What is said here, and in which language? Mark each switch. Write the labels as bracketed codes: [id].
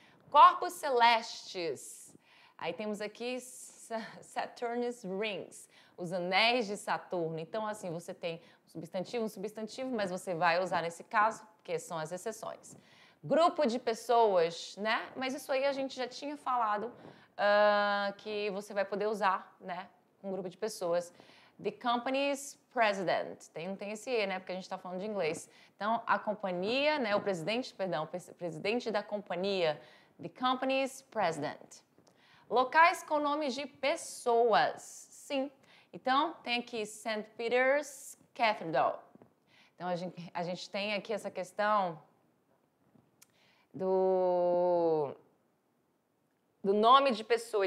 [pt] Corpos celestes. Aí temos aqui Saturn's rings, os anéis de Saturno. Então, assim, você tem um substantivo, mas você vai usar nesse caso, porque são as exceções. Grupo de pessoas, né? Mas isso aí a gente já tinha falado que você vai poder usar, né? Um grupo de pessoas. [en] The company's president. [pt] Não tem esse E, né? Porque a gente está falando de inglês. Então, a companhia, né? O presidente da companhia. [en] The company's president. [pt] Locais com nomes de pessoas. Sim. Então, tem aqui St. Peter's Cathedral. Então, a gente tem aqui essa questão do nome de pessoa.